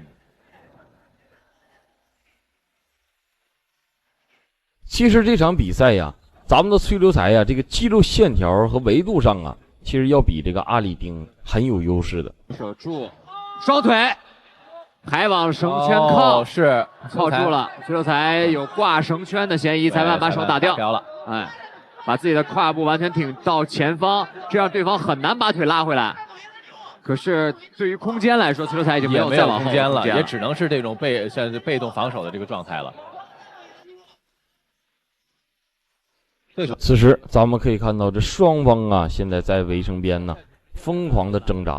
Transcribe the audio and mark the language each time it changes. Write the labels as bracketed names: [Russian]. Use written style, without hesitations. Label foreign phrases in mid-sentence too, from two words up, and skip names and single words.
[Chinese] 其實這場比賽呀，咱們的崔流才呀，這個肌肉線條和維度上啊，其實要比這個阿里丁很有優勢的。守住，雙腿。還往繩圈靠，是靠住了。崔流才有掛繩圈的嫌疑，裁判把手打掉了。哎，把自己的胯部完全挺到前方，這樣對方很難把腿拉回來。可是對於空間來說，崔流才已經沒有再往後空間了，也只能是這種被動防守的這個狀態了。此時咱們可以看到，這雙方啊，現在在圍繩邊呢，瘋狂的掙扎。